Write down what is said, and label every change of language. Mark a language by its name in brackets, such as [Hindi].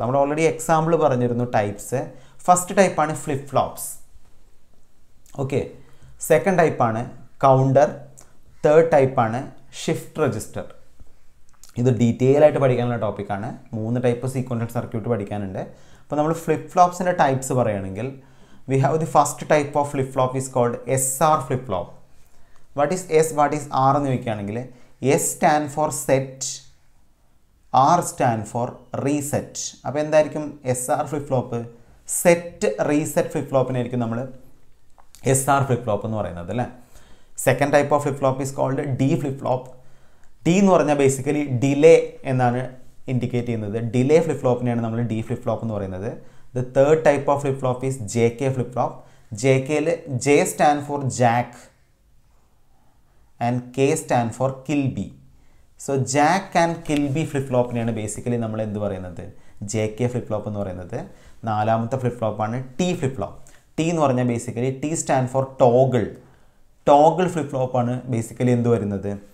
[Malayalam] നമ്മൾ already example പറഞ്ഞിരുന്നു types. First ടൈപ്പാണ് ഫ്ലിപ്പ് ഫ്ലോപ്സ്. ഓക്കെ, സെക്കൻഡ് ടൈപ്പാണ് കൗണ്ടർ, തേർഡ് ടൈപ്പാണ് ഷിഫ്റ്റ് രജിസ്റ്റർ. ഇത് ഡീറ്റെയിൽ ആയിട്ട് പഠിക്കാനുള്ള ടോപ്പിക്കാണ്. 3 ടൈപ്പ് സീക്വൻഷ്യൽ സർക്യൂട്ട് പഠിക്കാനുണ്ട്. അപ്പോൾ നമ്മൾ ഫ്ലിപ്പ് ഫ്ലോപ്സിൻ്റെ ടൈപ്സ് പറയുകയാണെങ്കിൽ [English] we have the first type of flip flop is called SR flip flop. What is S, what is R [Malayalam] എന്ന് ചോദിക്കുകയാണെങ്കിൽ [English] S stand for set, R stand for reset. [Malayalam] അപ്പോൾ എന്തായിരിക്കും SR flip flop? Set reset flip ഫ്ലോപ്പിനായിരിക്കും നമ്മൾ SR flip flop എന്ന് പറയുന്നത് അല്ലേ. [English] Second type of flip flop is called D flip flop. [Malayalam] D എന്ന് പറഞ്ഞാൽ ബേസിക്കലി ഡിലേ എന്നാണ് ഇൻഡിക്കേറ്റ് ചെയ്യുന്നത്. ഡിലേ ഫ്ലിപ്പ് ഫ്ലോപ്പിനെയാണ് നമ്മൾ D flip flop എന്ന് പറയുന്നത്. [English] The third type of flip flop is JK flip flop. JK J stand for Jack and K stand for Kill B. So Jack and Kill B flip flop neയാണ് basically [Malayalam] നമ്മൾ എന്ത് പറയുന്നത്? JK flip flop എന്ന് പറയുന്നത്. നാലാമത്തെ flip flop ആണ് T flip flop. T എന്ന് പറഞ്ഞാൽ basically [English] T stand for Toggle. [Malayalam] Toggle flip flop ആണ് ബേസിക്കലി എന്ത് വരുന്നത്?